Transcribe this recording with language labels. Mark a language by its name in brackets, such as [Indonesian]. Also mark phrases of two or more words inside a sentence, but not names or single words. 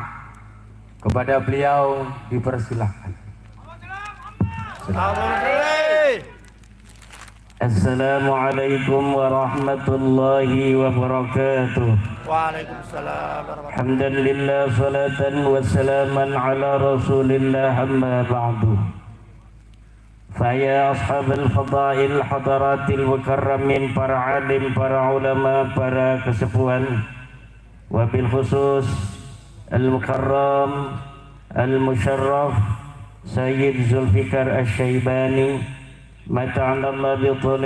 [Indonesian] Kepada beliau dipersilahkan. [Arabic] السلام عليكم ورحمة الله وبركاته. وعليكم السلام ورحمة الله الحمد لله صلاة وسلاما على رسول الله أما بعد. فيا أصحاب الفضائل حضرات المكرمين, [Indonesian] para alim, para ulama, para kesepuhan, [Arabic] wabil خصوص المكرم المشرف سيد ذو الفقار الشيباني متعنا الله بطول